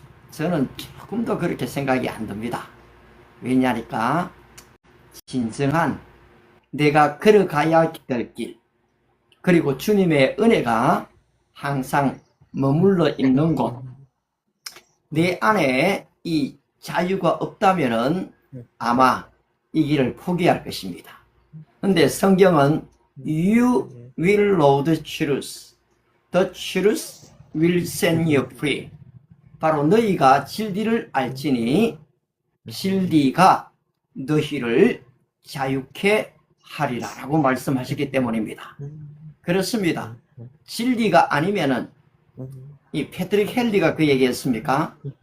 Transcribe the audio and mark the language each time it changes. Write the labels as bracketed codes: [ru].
[ko] 저는 조금 더 그렇게 생각이 안 듭니다. 왜냐니까 진정한 내가 걸어가야 될 길 그리고 주님의 은혜가 항상 머물러 있는 곳 내 안에 이 자유가 없다면은 아마 이 길을 포기할 것입니다. 근데 성경은 [en] You will know the truth. The truth will set you free. [ko] 바로 너희가 진리를 알지니 진리가 너희를 자유케 하리라 라고 말씀하셨기 때문입니다. 그렇습니다. 진리가 아니면은 이 패트릭 헨리가 그 얘기했습니까?